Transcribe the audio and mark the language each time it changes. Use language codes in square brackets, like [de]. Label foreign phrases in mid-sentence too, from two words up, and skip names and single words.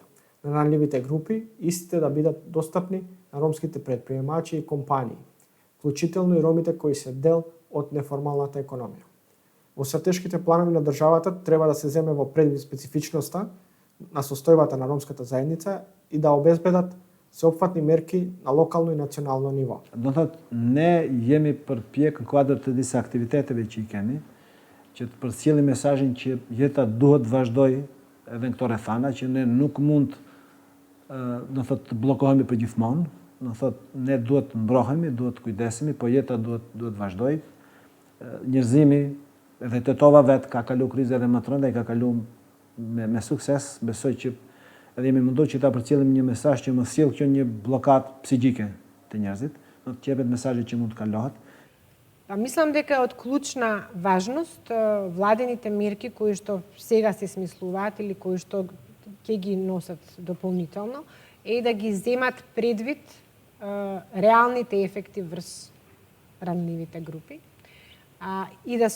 [mk] На ранливите групи, истите да бидат достапни на ромските предприемачи и компании, вклучително и ромите кои се дел од неформалната економија. Во стратешките планови на државата треба да се земе во предвид специфичноста на состојбата на ромската заедница и да обезбедат сеопфатни мерки на локално и национално ниво. [sq] Do thot, ne jemi përpjek në kuadër të disa aktiviteteve që i kemi, që të përcjellim mesazhin që jeta duhet vazhdoj edhe në këto rrethana, që ne nuk mund do thot të bllokohemi përgjithmonë, do thot ne duhet të mbrohemi, duhet të kujdesemi, po jeta duhet vazhdoj. Njerëzimi edhe tetova vet ka kalu krizë edhe më të rënda, i ka kalu me sukses. Besoj që edhe jemi mundur që ta përcjellim një mesazh që mos sjell kjo një blokadë psiqike të njerëzit, do të jepet mesazhi që mund të kalohet. [mk] Па мислам дека е од клучна важност владените мерки кои што сега се смислуваат или кои што ќе ги носат дополнително е да ги земат предвид реалните ефекти врз ранливите групи и да се